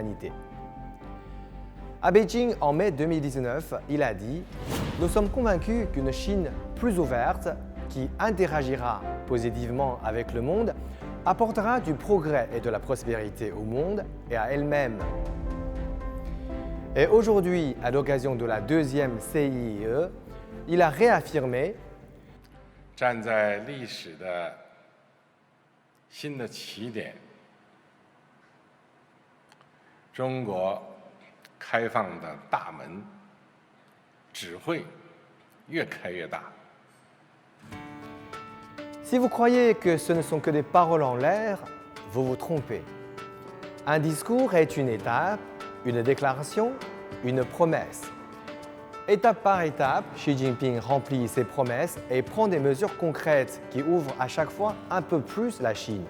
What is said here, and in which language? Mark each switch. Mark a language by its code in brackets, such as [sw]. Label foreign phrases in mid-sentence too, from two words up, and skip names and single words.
[fr] » À Beijing, en mai 2019, il a dit « Nous sommes convaincus qu'une Chine plus ouverte, qui interagira positivement avec le monde, apportera du progrès et de la prospérité au monde et à elle-même. » Et aujourd'hui, à l'occasion de la deuxième CIIE, il a réaffirmé [zh] « 站在历史的新的起点，中国开放的大门只会越开越大。” [fr] Si vous croyez que ce ne sont que des paroles en l'air, vous vous trompez. Un discours est une étape, une déclaration, une promesse. Étape par étape, Xi Jinping remplit ses promesses et prend des mesures concrètes qui ouvrent à chaque fois un peu plus la Chine.